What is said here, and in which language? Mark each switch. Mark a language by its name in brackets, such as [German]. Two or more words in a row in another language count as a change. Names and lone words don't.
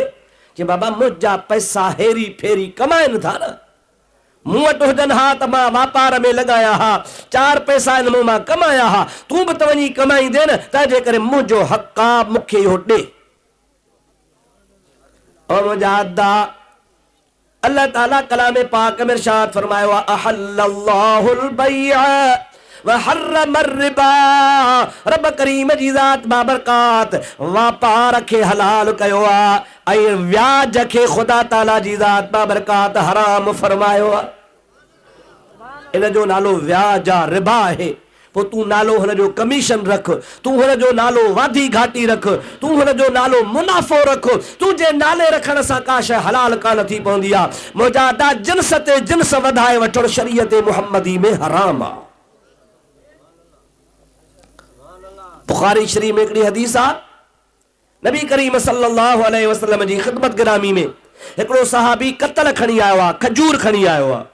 [Sindhi] कि बाबा मुंहिंजा पैसा हेरी फेरी कमाइनि था न, मूं वटि हुजनि हा त मां वापार में लॻाया हा, 4 पैसा इन मां कमाया हा, तूं बि त वञी कमाईंदे न, तंहिंजे करे मुंहिंजो हक़ आहे, मूंखे इहो ॾे। और मुजादा अल्लाह ताला कलाम पाक में इरशाद फरमायो [Arabic] أحل الله البيع و حرم الربا. [Sindhi] रब करीम जी ज़ात बाबरकात वापार खे हलाल कयो आ ऐं व्याज खे खुदा ताला जी ज़ात बाबरकात हराम फरमायो आ। इन जो नालो व्याज आ, रिबा है। पो तू नालो हुन जो कमीशन रख, तू हुन जो नालो वाधी घाटी रख, तू हुन जो नालो मुनाफ़ो रख। तुझे नाले रखण सां का शइ हलाल कान थी पवंदी आ। मुजादा जिन्स ते जिन्स वधाए वठण शरीयत मुहम्मदी में हराम आ। बुखारी शरीफ में हिकिड़ी हदीस आ, नबी करीम [Arabic] صلى الله عليه وسلم [Sindhi] जी ख़िदमत गिरामी में हिकिड़ो सहाबी कतल खणी आयो आ, खजूर खणी आयो आ।